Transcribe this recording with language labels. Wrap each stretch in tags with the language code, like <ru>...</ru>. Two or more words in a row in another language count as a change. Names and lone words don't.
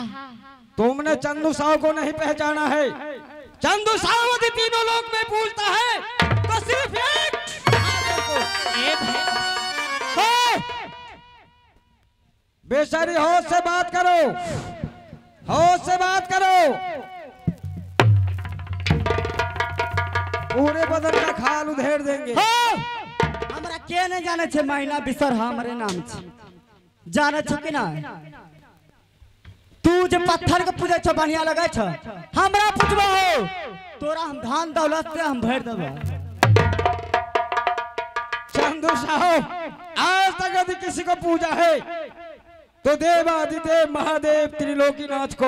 <hi>तुमने चंदू साहु को नहीं पहचाना है। चंदू साहु यदि तीनों लोग में पूछता है तो सिर्फ एक बेशरी होश से बात करो, होश से बात करो। पूरे बदन का खाल उधेड़ देंगे।</hi> <anp>हमरा के नहीं जाने छे महीना बिसर हमरे नाम छे जाने छो कि ना? तू जे पत्थर के पूजे छो बढ़िया लगे छो हमरा पूछबो हो तोरा हम धन दौलत से हम भर देबो।</anp> <hi>चंदू साहु आज तक यदि किसी को पूजा है तो देवादिदेव महादेव त्रिलोकीनाथ को।</hi>